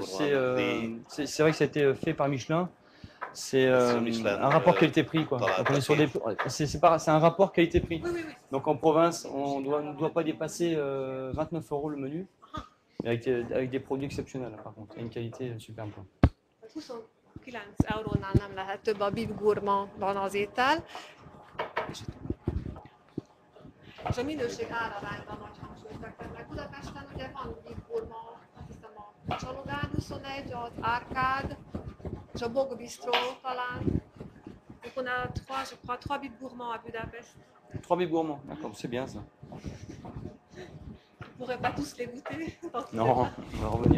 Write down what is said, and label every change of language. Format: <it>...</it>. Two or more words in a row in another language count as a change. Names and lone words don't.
<fr>c'est vrai que ça a été fait par Michelin. C'est Sur Michelin, un rapport qualité-prix quoi. dans la Donc, on est sur des, c'est un rapport qualité-prix. Oui, oui, oui. Donc en province, on ne doit pas dépasser 29 € le menu, avec des produits exceptionnels par contre, et une qualité superbe. Quoi.</fr> <hu>29 eurónál nem lehet több, a bib gourmandban az étel. És a minőség árarányban nagy hangsúlyt fektetnek. Budapesten ugye van bib gourmand, azt hiszem a Csalogán 21, az Árkád, és a Bog Bistro talán.</hu> <fr>Donc on a je crois, 3 bib gourmands à Budapest. 3 bib gourmands, d'accord, c'est bien ça. On ne pourrait pas tous les goûter. Non, on va revenir.</fr>